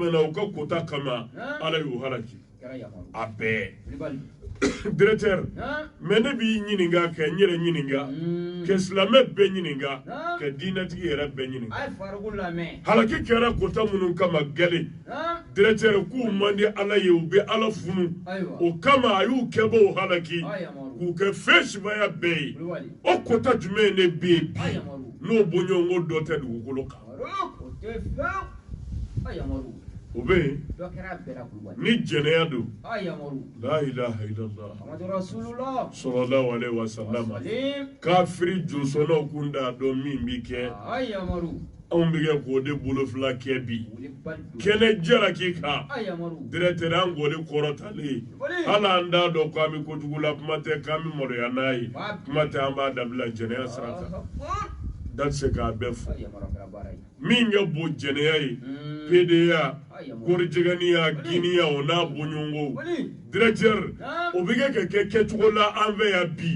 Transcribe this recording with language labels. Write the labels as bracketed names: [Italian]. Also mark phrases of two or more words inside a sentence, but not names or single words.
[Bambara] u ka kota kama ala y'u halaki a bɛɛ directeur mais ne b'i ɲininka ka n yɛrɛ ɲininka ka silamɛ bɛɛ ɲininka ka diinɛtigi yɛrɛ bɛɛ ɲininka halaki kɛra kota minnu kama gɛlɛ directeur k'u man di ala ye u bɛ ala funu o kama a y'u kɛbɔ halaki k'u kɛ fɛn sibaya bɛɛ ye o kota jumɛn ne bɛ yen bi n'o bɔɲɔgɔnko dɔ tɛ dugukolo kan o bɛ yen ni jɛnɛya don [Arabic] لا إله إلا الله صلى الله عليه وسلم [Bambara] kafiri jonsɔnnaw kun t'a dɔn min bi kɛ anw bɛ kɛ k'o de bolofila kɛ bi kɛnɛ jalaki kan directeur an gɔli kɔrɔtalen hali an t'a dɔn k'an bɛ kojugu la kuma tɛ k'an bɛ maloya n'a ye kuma tɛ an b'a dabila jɛnɛya sira kan da tɛ se k'a bɛɛ fɔ min ka bon jɛnɛya ye PDA korijɛgɛniya giniya o n'a bɔɲɔgɔnko directeur o bɛ kɛ ka kɛ kɛcogo la an fɛ yan bi